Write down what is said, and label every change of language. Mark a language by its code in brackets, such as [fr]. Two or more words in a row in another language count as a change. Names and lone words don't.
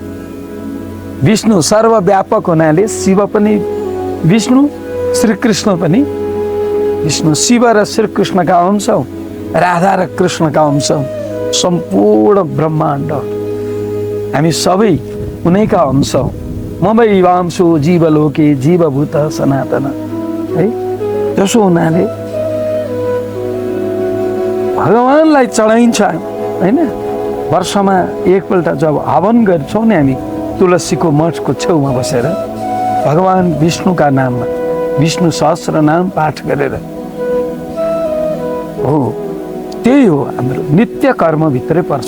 [ne] विष्णु सर्वव्यापक हुनाले शिव पनि विष्णु, श्रीकृष्ण पनि विष्णु। शिव र श्रीकृष्णका अंश हौ, राधा र कृष्णका अंश हौ। सम्पूर्ण ब्रह्माण्ड हामी सबै उनैका अंश हौ। [sa] ममै वांशो जीवलोके जीवभूत सनातन है। [ne] त्यसो हुनाले भगवानलाई चढाइन्छ होइन। वर्षमा एकपल्ट जब हवन गर्छौँ नि हामी तुलसीको मठको छेउमा बसेर भगवान विष्णुका नाममा विष्णु सहस्र नाम पाठ गरेर हो, त्यही हो हाम्रो नित्य कर्मभित्रै पर्छ।